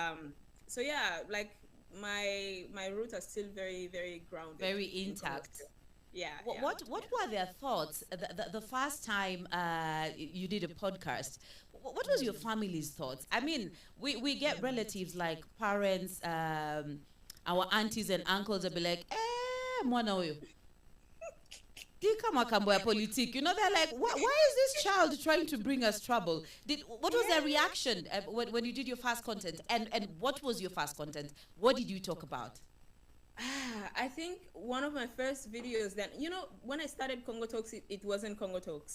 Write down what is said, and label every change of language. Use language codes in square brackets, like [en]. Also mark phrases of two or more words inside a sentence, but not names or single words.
[en] Um, so yeah, like my roots are still very, very grounded Very in Congo intact. still. Yeah, What yeah, what, what yeah. were their thoughts the first time you did a podcast? What was your Mm. family's thoughts? I mean, we get relatives like parents, our aunties and uncles will be like, [sw] mwana huyo. [ln] Tika makambo ya politique. [en] You know, they're like, why is this child trying to bring us trouble? What was their reaction when you did your first content? And what was your first content? What did you talk about? I think one of my first videos then, you know, when I started Congo Talks, it wasn't Congo Talks.